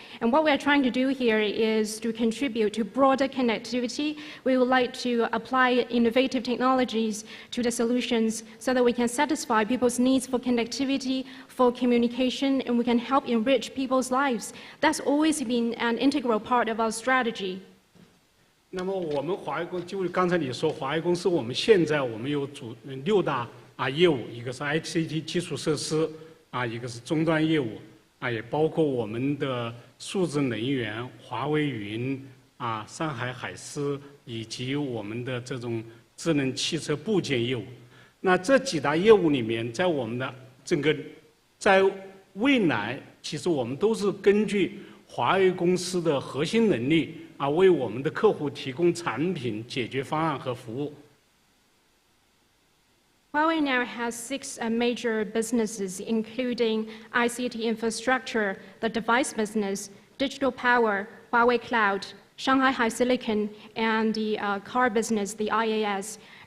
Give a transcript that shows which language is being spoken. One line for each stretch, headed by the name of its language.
English: And what we're trying to do here is to contribute to broader connectivity. We would like to apply innovative technologies to the solutions so that we can satisfy people's needs for connectivity, for communication, and we can help enrich people's lives. That's always been an integral part of our strategy.
Chinese: 那么我们华为公司，就是刚才你说华为公司，我们现在有6大业务，一个是 ICT 基础设施一个是终端业务也包括我们的数字能源、华为云上海海思，以及我们的这种智能汽车部件业务。那这几大业务里面，在我们的在未来，其实我们都是根据华为公司的核心能力为我们的客户提供产品、解决方案和服务。
English: Huawei now has 6 major businesses, including ICT infrastructure, the device business, digital power, Huawei Cloud, Shanghai High Silicon, and the car business, the IAS.